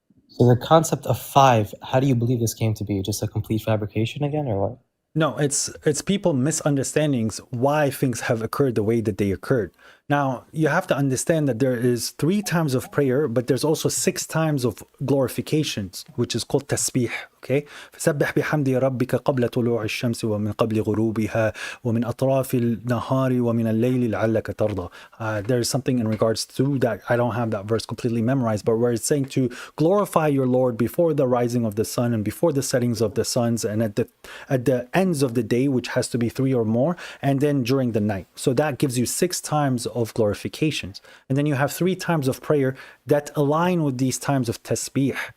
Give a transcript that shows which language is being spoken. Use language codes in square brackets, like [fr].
[en] So the concept of 5, how do you believe this came to be? Just a complete fabrication again, or what? No, it's people misunderstandings why things have occurred the way that they occurred. Now, you have to understand that there is 3 times of prayer, but there's also 6 times of glorifications, which is called tasbih, okay? [ar] فسبح بحمد ربك قبل طلوع الشمس ومن قبل غروبها ومن أطراف النهار ومن الليل لعلك ترضى. [en] There's something in regards to that. I don't have that verse completely memorized, but where it's saying to glorify your Lord before the rising of the sun and before the settings of the suns and at the ends of the day, which has to be 3 or more, and then during the night. So that gives you 6 times of glorifications. And then you have 3 times of prayer that align with these times of tasbih.